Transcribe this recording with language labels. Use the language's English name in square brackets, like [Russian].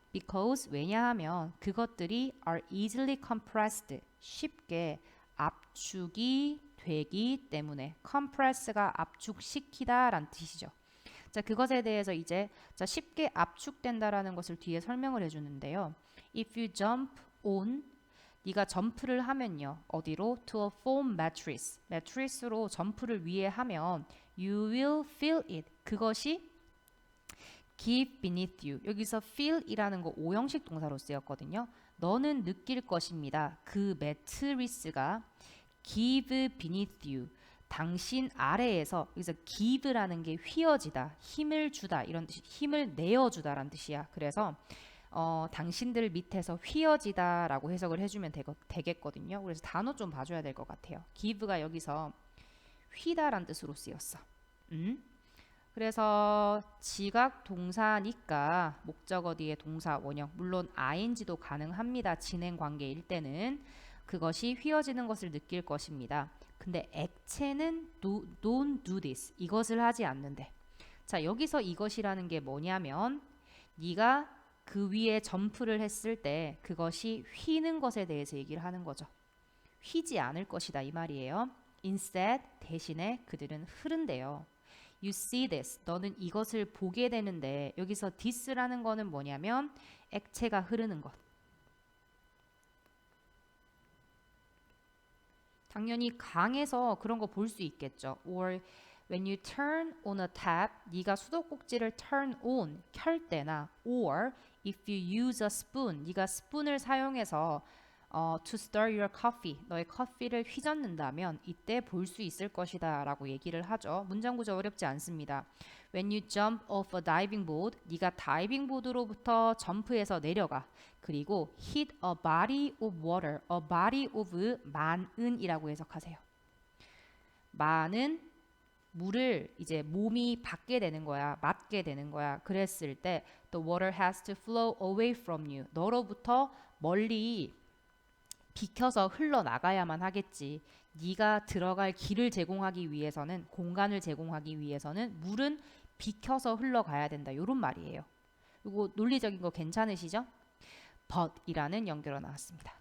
[Korean] because, 왜냐하면 그것들이 [English] are easily compressed, [Korean] 쉽게 압축이 되기 때문에. compress가 압축시키다 라는 뜻이죠. 자, 그것에 대해서 이제 쉽게 압축된다라는 것을 뒤에 설명을 해주는데요. [English] If you jump on, [Korean] 네가 점프를 하면요. 어디로? [English] To a foam mattress. [Korean] 매트리스로 점프를 위에 하면 [English] you will feel it. [Korean] 그것이 [English] give beneath you. [Korean] 여기서 feel이라는 거 오형식 동사로 쓰였거든요. 너는 느낄 것입니다. 그 매트리스가 [English] give beneath you. [Korean] 당신 아래에서 여기서 give라는 게 휘어지다, 힘을 주다 이런 뜻이 힘을 내어주다라는 뜻이야. 그래서 당신들 밑에서 휘어지다라고 해석을 해주면 되겠거든요. 그래서 단어 좀 봐줘야 될 것 같아요. give가 여기서 휘다란 뜻으로 쓰였어. 그래서 지각 동사니까 목적어 뒤에 동사 원형 물론 ing도 가능합니다. 진행 관계일 때는 그것이 휘어지는 것을 느낄 것입니다. 근데 액체는 [English] don't do this. [Korean] 이것을 하지 않는데. 자, 여기서 이것이라는 게 뭐냐면 네가 그 위에 점프를 했을 때 그것이 휘는 것에 대해서 얘기를 하는 거죠. 휘지 않을 것이다 이 말이에요. [English] Instead, [Korean] 대신에 그들은 흐른대요. [English] You see this. [Korean] 너는 이것을 보게 되는데 여기서 this라는 거는 뭐냐면 액체가 흐르는 것. 당연히 강에서 그런 거 볼 수 있겠죠. [English] Or when you turn on a tap, [Korean] 네가 수도꼭지를 turn on, 켤 때나 [English] or if you use a spoon, [Korean] 네가 스푼을 사용해서 [English] to stir your coffee, [Korean] 너의 커피를 휘젓는다면 이때 볼 수 있을 것이다 라고 얘기를 하죠. 문장 구조 어렵지 않습니다. [English] When you jump off a diving board, [Korean] 네가 다이빙 보드로부터 점프해서 내려가. [English] 그리고 hit a body of water, a body of [Korean] 만은이라고 해석하세요. 만은 물을 이제 몸이 받게 되는 거야, 맞게 되는 거야. 그랬을 때 [English] the water has to flow away from you. [Korean] 너로부터 멀리 비켜서 흘러나가야만 하겠지. 네가 들어갈 길을 제공하기 위해서는, 공간을 제공하기 위해서는 물은 비켜서 흘러가야 된다. 이런 말이에요. 이거 논리적인 거 괜찮으시죠? but이라는 연결어 나왔습니다.